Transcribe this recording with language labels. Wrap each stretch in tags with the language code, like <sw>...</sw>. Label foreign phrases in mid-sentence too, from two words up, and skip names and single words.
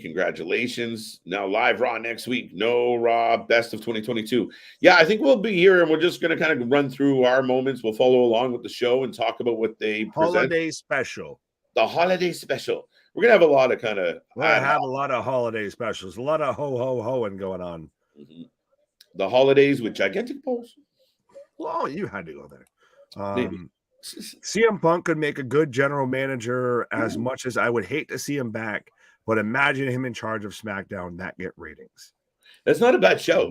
<en>Congratulations. Now live Raw next week. No Raw best of 2022. Yeah, I think we'll be here and we're just going to kind of run through our moments. We'll follow along with the show and talk about what they present. Holiday special. The holiday special. We're going to have a lot of kind of... We're going to have a lot of holiday specials. A lot of ho-ho-hoing going on. Mm-hmm. The holidays with gigantic balls. Well, you had to go there. Maybe. CM Punk could make a good general manager as much as I would hate to see him back, but imagine him in charge of SmackDown, that get ratings. That's not a bad show.</en>